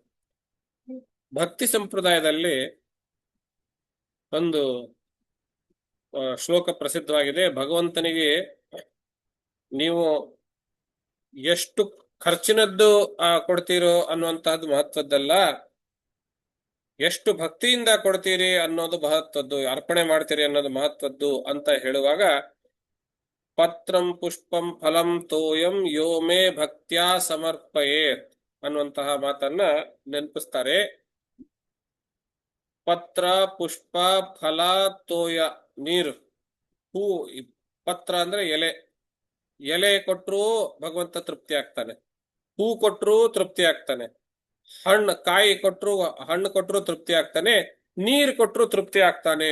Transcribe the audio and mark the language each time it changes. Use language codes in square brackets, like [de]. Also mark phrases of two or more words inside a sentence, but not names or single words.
[kn] ಭಕ್ತಿ ಸಂಪ್ರದಾಯದಲ್ಲಿ ಒಂದು ಶ್ಲೋಕ ಪ್ರಸಿದ್ಧವಾಗಿದೆ. ಭಗವಂತನಿಗೆ ನೀವು ಎಷ್ಟು ಖರ್ಚಿನದ್ದು ಕೊಡ್ತೀರೋ ಅನ್ನುವಂತಹದ್ದು ಮಹತ್ವದ್ದಲ್ಲ, ಎಷ್ಟು ಭಕ್ತಿಯಿಂದ ಕೊಡ್ತೀರಿ ಅನ್ನೋದು ಮಹತ್ವದ್ದು, ಅರ್ಪಣೆ ಮಾಡ್ತೀರಿ ಅನ್ನೋದು ಮಹತ್ವದ್ದು ಅಂತ ಹೇಳುವಾಗ, [sa] ಪತ್ರಂ ಪುಷ್ಪಂ ಫಲಂ ತೋಯಂ ಯೋ ಮೇ ಭಕ್ತ್ಯಾ ಸಮರ್ಪಯೇತ್ [kn] ಅನ್ನುವಂತಹ ಮಾತನ್ನ ನೆನಪಿಸ್ತಾರೆ. ಪತ್ರ, ಪುಷ್ಪ, ಫಲ, ತೋಯ ನೀರು, ಹೂ. ಪತ್ರ ಅಂದ್ರೆ ಎಲೆ, ಎಲೆ ಕೊಟ್ಟರು ಭಗವಂತ ತೃಪ್ತಿ ಆಗ್ತಾನೆ, ಹೂ ಕೊಟ್ಟರು ತೃಪ್ತಿ ಆಗ್ತಾನೆ, ಕಾಯಿ ಕೊಟ್ಟರು, ಹಣ್ಣು ಕೊಟ್ಟರು ತೃಪ್ತಿ ಆಗ್ತಾನೆ, ನೀರು ಕೊಟ್ಟರು ತೃಪ್ತಿ ಆಗ್ತಾನೆ.